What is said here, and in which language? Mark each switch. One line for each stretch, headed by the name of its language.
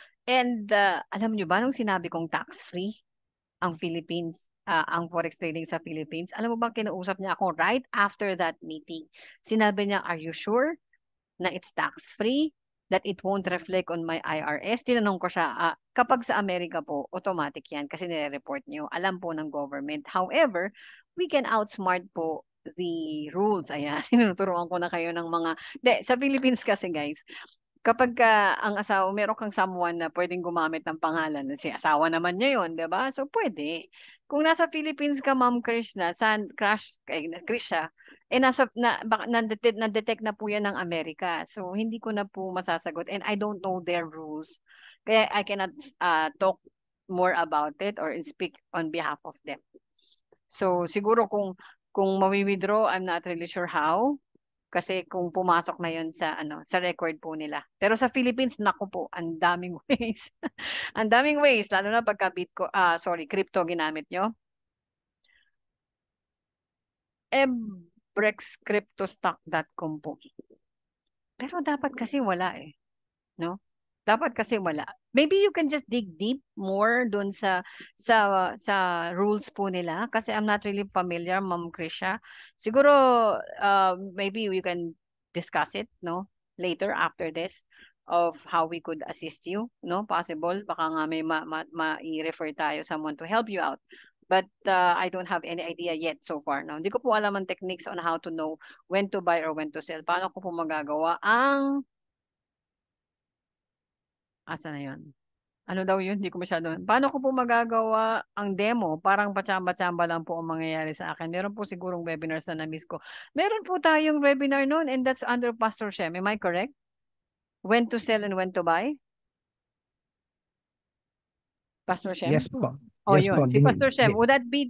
Filipino: And alam nyo ba, nung sinabi kong tax-free ang Philippines, ang forex trading sa Philippines, alam mo bang kinausap niya ako
English: right after that meeting?
Filipino: Sinabi niya,
English: are you sure na it's tax-free? That it won't reflect on my IRS?
Filipino: Tinanong ko siya, kapag sa Amerika po, automatic yan kasi nire-report niyo.
English: Alam po ng government. However, we can outsmart po the rules.
Filipino: Ayan, tinuturuan ko na kayo ng mga... sa Philippines kasi guys, kapag ang asawa, meron kang someone na pwedeng gumamit ng pangalan, si asawa naman niya yun, di ba? So, pwede. Kung nasa Philippines ka, Ma'am Krishna, Krisha, na-detect na po yan ng Amerika. So, hindi ko na po masasagot.
English: And I don't know their rules. Kaya I cannot talk more about it or speak on behalf of them. So,
Filipino: siguro kung mawi-withdraw,
English: I'm not really sure how.
Filipino: Kasi kung pumasok na 'yon sa record po nila. Pero sa Philippines, naku po, ang daming ways. Ang daming ways, lalo na pagka crypto ginamit nyo. Brexcryptostock.com po. Pero dapat kasi wala eh, no? Dapat kasi wala.
English: Maybe you can just dig deep more
Filipino: dun sa rules po nila kasi
English: I'm not really familiar, Ma'am Krisha. Siguro maybe we can discuss it, no? Later after this of how we could assist you, no? Possible baka nga may ma-refer tayo someone to help you out. But I don't have any idea yet so far. No?
Filipino: Hindi ko po alam ang
English: techniques on how to know when to buy or when to sell.
Filipino: Paano ko po magagawa ang asa na yun? Ano daw yun? Hindi ko masyado. Paano ko po magagawa ang demo? Parang patsamba-tsamba lang po ang mangyayari sa akin. Meron po sigurong webinars na na-miss ko. Meron po tayong webinar noon
English: and that's under Pastor Shem. Am I correct? When to sell and when to buy? Pastor Shem? Yes po. Oh, Yes po.
Filipino: yun. Si Pastor Shem, would that be